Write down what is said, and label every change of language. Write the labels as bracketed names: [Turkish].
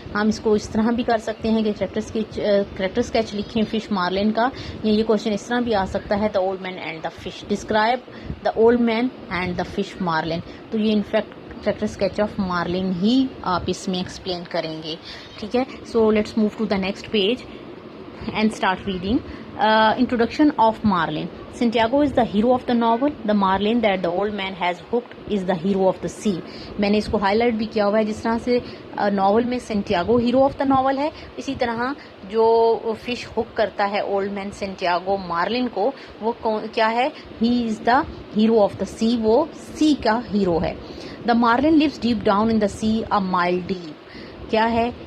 [Hindi] हम इसको इस तरह भी कर सकते हैं कि करेक्टर स्केच लिखें फिश मार्लिन का, या ये क्वेश्चन इस तरह भी आ सकता है [English] The old man and the fish. Describe the old man and the fish Marlin. [Hindi] तो ये in fact character sketch of Marlin ही आप इसमें एक्सप्लेन करेंगे. ठीक है, [English] So let's move to the next page and start reading. Introduction of Marlin. Santiago is the hero of the novel. The Marlin that the old man has hooked is the hero of the sea. [Hindi] मैंने इसको highlight भी किया हुआ है. जिस तरह से novel में Santiago [English] hero of the novel [Hindi] है, इसी तरह जो फिश हुक करता है ओल्ड मैन सेंटियागो मार्लिन को, वो क्या है? [English] He is the hero of the sea. [Hindi] वो सी का हीरो है. [English] The Marlin lives deep down in the sea a mile deep. [Hindi] क्या है?